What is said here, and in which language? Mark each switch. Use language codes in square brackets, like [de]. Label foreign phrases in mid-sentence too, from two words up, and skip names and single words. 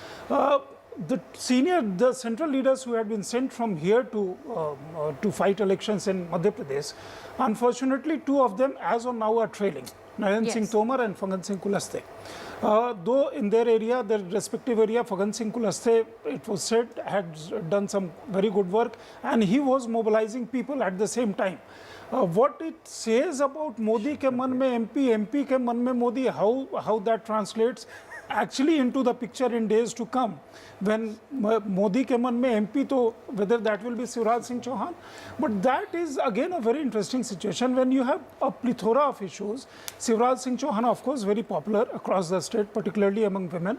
[en] The central leaders who had been sent from here to fight elections in Madhya Pradesh, unfortunately, two of them as of now are trailing, Narendra Singh Tomar and Phagan Singh Kulaste. Though in their area, their respective area, Phagan Singh Kulaste, it was said, had done some very good work, and he was mobilizing people at the same time. What it says about [hi] मोदी के मन में एमपी, एमपी के मन में मोदी, [en] how that translates actually into the picture in days to come. When [hi] मोदी के मन में एमपी, [en] to whether that will be Shivraj Singh Chouhan, but that is again a very interesting situation when you have a plethora of issues. Shivraj Singh Chouhan, of course, very popular across the state, particularly among women.